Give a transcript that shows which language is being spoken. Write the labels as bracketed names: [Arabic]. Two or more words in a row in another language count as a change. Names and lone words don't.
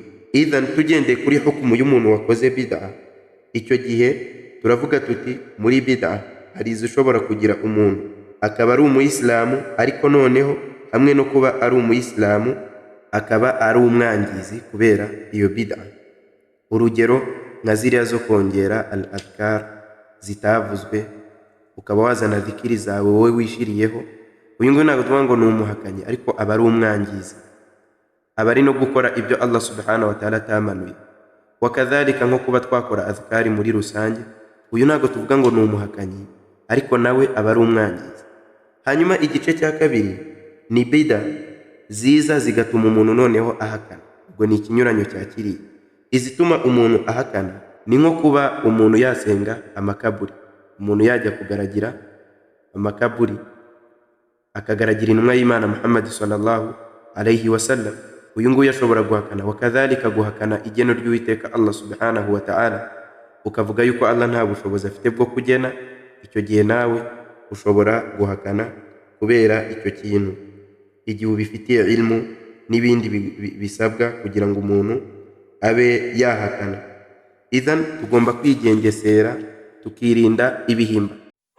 [Kinyarwanda] Idhan tugendeye kuri hukumu y'umuntu wakoze bid'a, icyo gihe turavuga tuti muri bid'a hari izishobora kugira umuntu akaba ari umuyisilamu, ariko noneho hamwe no kuba ari umuyisilamu akaba ari umwangizi kubera iyo bid'a. Urugero nka ziriya zo kongera al-adhkar zitavuzwe, ukaba wazana dhikiri zawe wowe wishiriyeho, uyu nguyu ntabwo tuvuga ngo ni umuhakanyi, ariko aba ari umwangizi, aba ari no gukora ibyo [Arabic] الله سبحانه وتعالى [Kinyarwanda] atamanuye. Wakadhalika nko kuba twakora adhkari muri rusange, uyu ntabwo tuvuga ngo ni umuhakanyi, ariko nawe aba ari umwangizi. Hanyuma igice cya kabiri ni bid'a ziza zigatuma umuntu noneho ahakana, ubwo ni ikinyuranyo cya kiriya. Izituma umuntu ahakana ni nko kuba umuntu yasenga amakaburi, umuntu yajya kugaragira amakaburi, akagaragira intumwa y'Imana Muhammad [Arabic] صلى الله عليه وسلم, [Kinyarwanda] uyu nguyu ashobora guhakana. Wakadhalika guhakana igeno ry'Uwiteka [Arabic] الله سبحانه وتعالى, [Kinyarwanda] ukavuga yuko Allah nta bushobozi afite bwo kugena, icyo gihe nawe ushobora guhakana kubera icyo kintu, igihe ubifitiye ilmu n'ibindi bisabwa kugira ngo umuntu abe yahakana. Idhan tugomba kwigengesera tukirinda ibihimba.